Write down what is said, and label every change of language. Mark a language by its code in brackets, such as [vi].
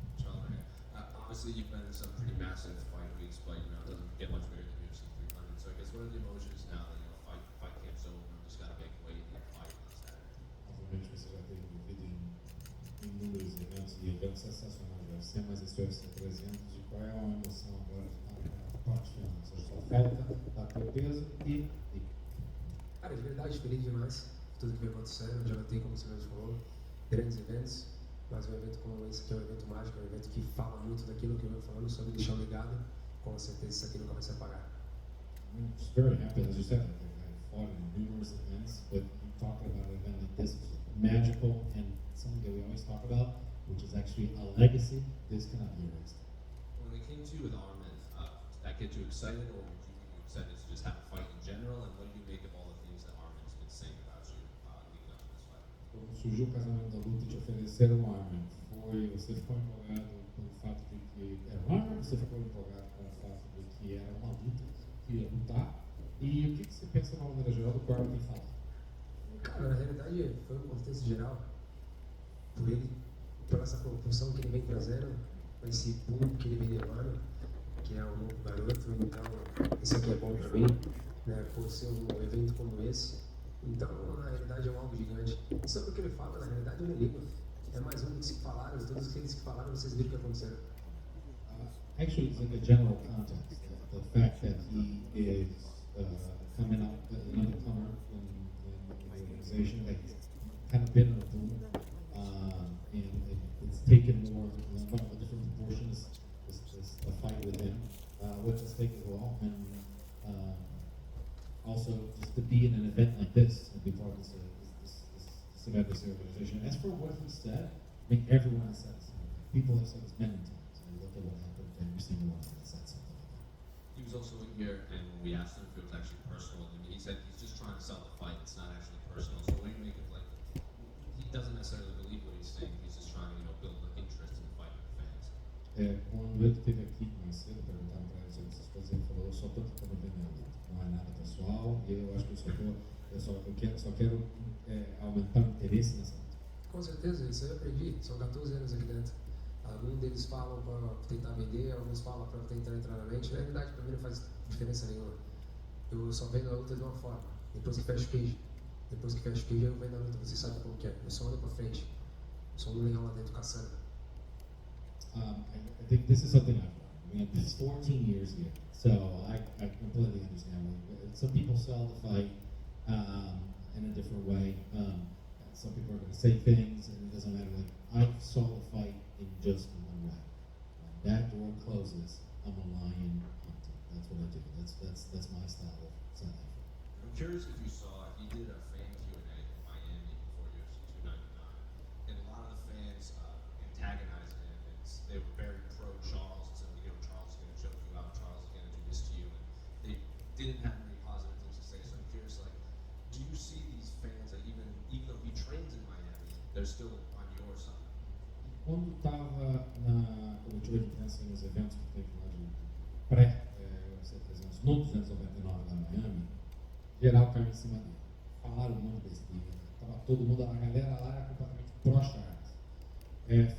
[en] Charlie, obviously you've been in some pretty massive fight weeks, but it doesn't get much bigger than UFC 300. So I guess what are the emotions now that fight camp's over and just got to make weight and fight on Saturday? [pt] Obviamente você já tem vivido em inúmeros eventos e eventos sensacionais do UFC, mas esse UFC 300, e qual é a emoção agora de estar na parte final? Você só falta bater o peso e. Cara, de verdade, feliz demais por tudo que vem acontecendo. Já tem, como você mesmo falou, grandes eventos, mas um evento como esse aqui é um evento mágico, é um evento que fala muito daquilo que eu venho falando sobre deixar um legado. Com certeza isso aqui nunca vai se apagar. [en] I'm just very happy, as you said, I fought in numerous events, but you talk about an event like this, it's magical and something that we always talk about, which is actually a legacy. This cannot be erased. When they came to you with Armin, did that get you excited, or would you get you excited to just have a fight in general? And what do you make of all the things that Armin's been saying about you leading up to this fight? [pt] Quando surgiu o casamento da luta e te ofereceram um arma, você ficou empolgado pelo fato de que era um arma, você ficou empolgado com o fato de que era uma luta, que ia lutar, e o que você pensa de uma maneira geral do que o Armin tem falado? Cara, na realidade foi um contexto geral, por ele, por essa propulsão que ele vem trazendo, esse boom que ele vem levando, que é um novo garoto, então isso aqui é bom pra mim, né, por ser um evento como esse. Então, na realidade, é algo gigante. Sobre o que ele fala, na realidade, eu não ligo. É mais um que se falaram, todos aqueles que falaram, vocês viram o que aconteceu. [en] Actually, it's in the general context. The fact that he is coming up as an newcomer in the organization, that he's kind of been in a boom, and it's taken more of a different proportion, this a fight with him, which is taken as well, and also just to be in an event like this and be part of this event, this organization. As for what he said, I mean, everyone has said the same thing. People have said this many times. And look at what happened every single one that said something like that. He was also in here, and when we asked him if it was actually personal, I mean, he said he's just trying to sell the fight. It's not actually personal. So what do you make of, like, he doesn't necessarily believe what he's saying. He's just trying to, build an interest in the fight with the fans. [pt] Quando ele esteve aqui mais cedo, perguntaram para ele sobre essas coisas, ele falou: eu só estou tentando vender a luta. Não é nada pessoal, e eu acho que só quero aumentar o interesse nessa luta. Com certeza, isso eu aprendi. São 14 anos aqui dentro. Alguns deles falam para tentar vender, alguns falam para tentar entrar na mente. Na realidade, para mim não faz diferença nenhuma. Eu só vendo a luta de uma forma. Depois que fecha o cage. Depois que fecha o cage, eu vendo a luta. Você sabe como que é. Eu só ando para frente. Eu sou um leão lá dentro caçando. [en] I think this is something I've learned. I mean, it's 14 years here, so I completely understand. Some people sell the fight in a different way. Some people are going to say things, and it doesn't matter. Like, I saw the fight in just one way. When that door closes, I'm a lion hunter. That's what I do. That's my style of selling. I'm curious if you saw, he did a fan Q&A in Miami before UFC 299, and a lot of the fans antagonized him, and they were very pro-Charles, and said, Charles is going to choke you out, Charles is going to do this to you, and they didn't have any positive things to say. So I'm curious, like, do you see these fans that even though he trains in Miami, they're still on your side? [pt] Quando estava na coletiva de imprensa nos eventos que teve lá de pré-UFC 300, no 299 lá em Miami, geral caiu em cima dele. Falaram um monte de besteira. Tava todo mundo, a galera lá era completamente pró-Charles.